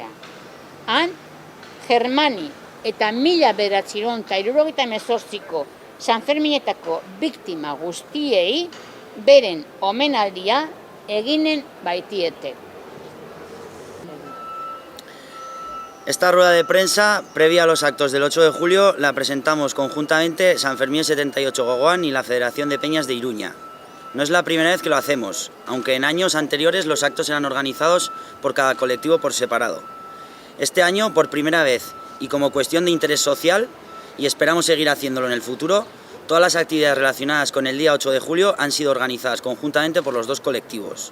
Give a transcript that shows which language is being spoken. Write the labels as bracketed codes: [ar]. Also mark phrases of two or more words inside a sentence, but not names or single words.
[eu] Han, Germani eta 1978ko San Ferminetako biktima guztiei beren omenaldia eginen baitiete. [es] Esta rueda de prensa, previa a los actos del 8 de julio, la presentamos conjuntamente Sanfermín 78 Gogoan y la Federación de Peñas de Iruña. No es la primera vez que lo hacemos, aunque en años anteriores los actos eran organizados por cada colectivo por separado. Este año, por primera vez, y como cuestión de interés social, y esperamos seguir haciéndolo en el futuro, todas las actividades relacionadas con el día 8 de julio han sido organizadas conjuntamente por los dos colectivos.